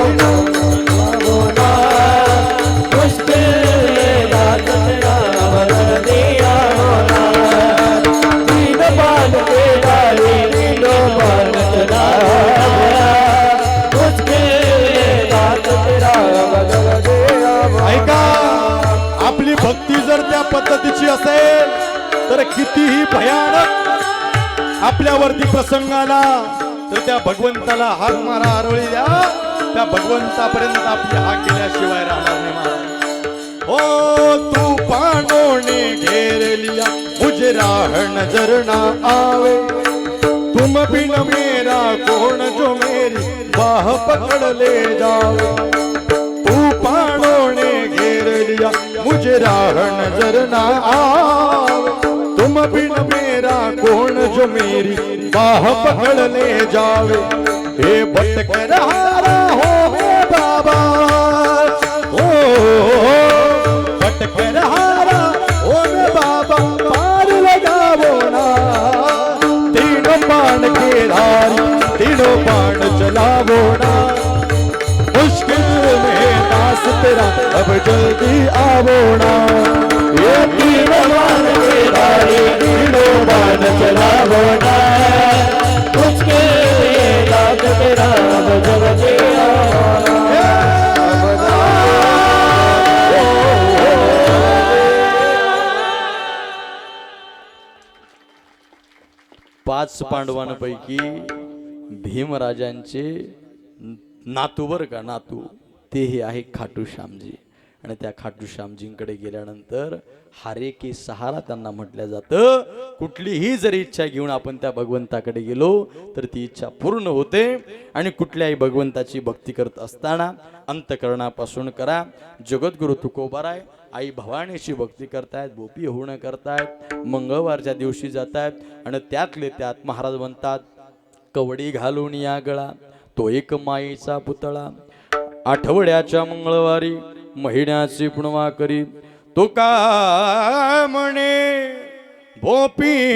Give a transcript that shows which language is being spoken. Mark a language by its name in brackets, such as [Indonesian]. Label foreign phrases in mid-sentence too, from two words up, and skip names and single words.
[Hindi] वो ना मुश्किल में दास तेरा बदल दिया वो ना तीन बाण के धारी तीनों बाण चलावो मुश्किल में दास तेरा बदल दिया वो [Marathi] ऐका आपली भक्ती जर त्या पद्धतीची असेल तर कितीही भयानक आपल्यावरती प्रसंग आला तर त्या भगवंताला हाक मारा आरोळी द्या त्या भगवंतापर्यंत आपली हाक गेल्याशिवाय राहणार नाही महाराज [Hindi] ओ तूफानों ने घेर लिया मुझे राह नजर ना आवे तुम बिन मेरा कौन जो मेरी बाह पकड़ ले जावे तूफानों ने घेर लिया मुझे राह नजर ना आवे तुम बिन मेरा कौन जो मेरी बाह पकड़ ले जावे हे भटक रहा हो हे बाबा ओ भटक रहा हो मे बाबा पार लगावो ना तीनों बाण के धारी तीनों बाण चलावो ना मुश्किल में दास तेरा अब जल्दी आवो ना ये तीनों बाण के धारी तीनों बाण चलावो ना मुश्किल में दास तेरा बदल दिया वो ना [Marathi] पाच पांडवांपैकी भीमराजांचे नातू बर का नातू तेही आहे खाटू श्यामजी आणि त्या खाटू श्यामजींकडे गेल्यानंतर [Hindi] हारे के सहारा [Marathi] त्यांना म्हटलं जातं कुठलीही जरी इच्छा घेऊन आपण त्या भगवंताकडे गेलो तर ती इच्छा पूर्ण होते आणि कुठल्याही भगवंताची भक्ती करत असताना अंतकरणापासून करा जगद्गुरु तुकोबाराय आई भवानीची भक्ती करतायत गोपी होणं करतायत मंगळवारच्या दिवशी जातायत आणि त्यातले त्यात महाराज म्हणतात कवडी घालून या गळा तो एक माईचा पुतळा आठवड्याच्या मंगळवारी महिन्याची पुणवा करी तो का म्हणे भोपी